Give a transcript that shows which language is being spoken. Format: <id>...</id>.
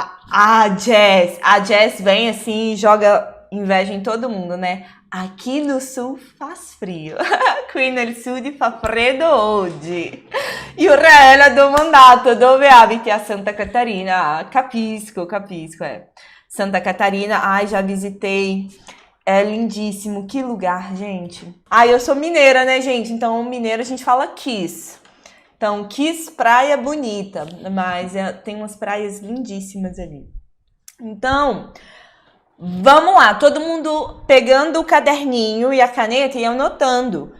<pt>A Jess vem assim e joga inveja em todo mundo, né? Aqui no sul faz frio,</pt> <it>qui nel sud fa freddo oggi. E o Rael ha domandato dove abiti a Santa Catarina.</it> <pt>Capisco, Santa Catarina, ai, já visitei. É lindíssimo, que lugar, gente. Eu sou mineira, né, gente? Então, mineira a gente fala Kiss. Então, Kiss, praia bonita, mas tem umas praias lindíssimas ali. Então, vamos lá, todo mundo pegando o caderninho e a caneta e anotando.</pt>